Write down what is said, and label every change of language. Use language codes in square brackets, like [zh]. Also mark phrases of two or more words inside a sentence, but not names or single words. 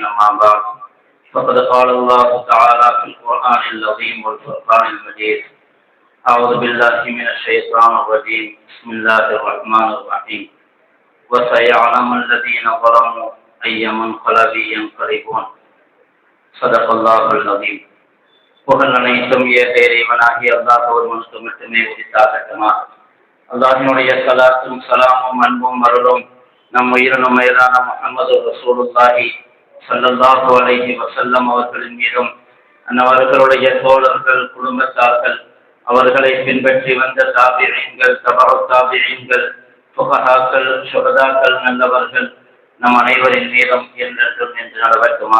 [ar] أما بعد، فقد قال الله تعالى في القرآن العظيم والفرقان المجيد: أعوذ بالله من الشيطان الرجيم. بسم الله الرحمن الرحيم. وسيعلم الذين ظلموا أي منقلب ينقلبون. صدق الله العظيم. [ta] புகழ் அனைத்தும் இறைவனாகிய அல்லாஹ் ஒருவனுக்கு மட்டுமே உரித்தாகட்டுமா. அல்லாஹ்வினுடைய ஸலாத்தும் ஸலாமும் அன்பும் அருளும் நம் உயிரினும் மேலான முஹம்மது [ar] رسول الله صلى الله عليه وسلم [ta] அவர்களின் மீதும் அவர்களுடைய தோழர்கள், குடும்பத்தார்கள், அவர்களை பின்பற்றி வந்த தாபிஈன்கள், தபஉ தாபிஈன்கள், ஃபுகஹாக்கள், ஷுஹதாக்கள், நல்லவர்கள் நம் அனைவரின் மீதும் என்றென்றும் என்று நடவட்டுமா.